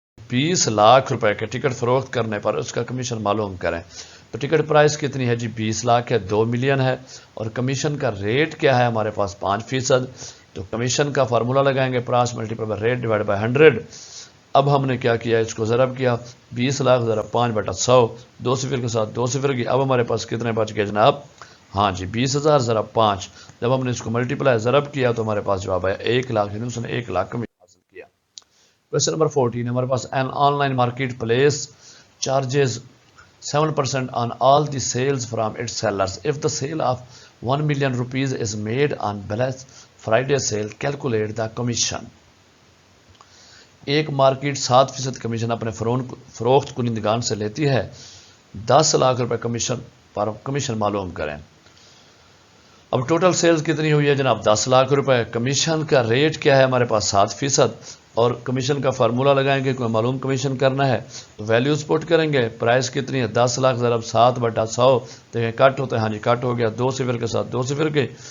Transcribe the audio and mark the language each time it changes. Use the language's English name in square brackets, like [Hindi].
[Urdu] 20 لاکھ روپے کے ٹکٹ فروخت کرنے پر اس کا کمیشن معلوم کریں، تو ٹکٹ پرائس کتنی ہے جی 20 لاکھ ہے، 2 ملین ہے، اور کمیشن کا ریٹ کیا ہے ہمارے پاس 5%، تو کمیشن کا فارمولا لگائیں گے price multiply by rate divide by 100۔ اب ہم نے کیا کیا اس کو ضرب کیا 20 لاکھ ضرب 5/100، 2 صفر کے ساتھ 2 صفر کی، اب ہمارے پاس کتنے بچ گئے جناب ہاں جی 20,000 ضرب 5، جب ہم نے اس کو ملٹیپلائی ضرب کیا تو ہمارے پاس جواب آیا 1 لاکھ، یعنی اس نے 1 لاکھ کمیشن حاصل کیا۔ کوشچن نمبر 14 ہمارے پاس N on line market place charges 7% [English] on all the sales from its sellers. If the sale of 1 million rupees is made on Black Friday sale, calculate the commission. [Urdu] ایک market 7% commission اپنے فروخت کنندگان سے لیتی ہے، 10 لاکھ روپے commission پر commission معلوم کریں۔ اب ٹوٹل سیلز کتنی ہوئی ہے جناب 10 لاکھ روپے، کمیشن کا ریٹ کیا ہے ہمارے پاس 7%، اور کمیشن کا فارمولا لگائیں گے، کوئی معلوم کمیشن کرنا ہے تو ویلیوز پٹ کریں گے، پرائس کتنی ہے 10 لاکھ ضرب 7/100، دیکھیں کٹ ہوتا ہے، ہاں جی کٹ ہو گیا 2 صفر کے ساتھ 2 صفر کے،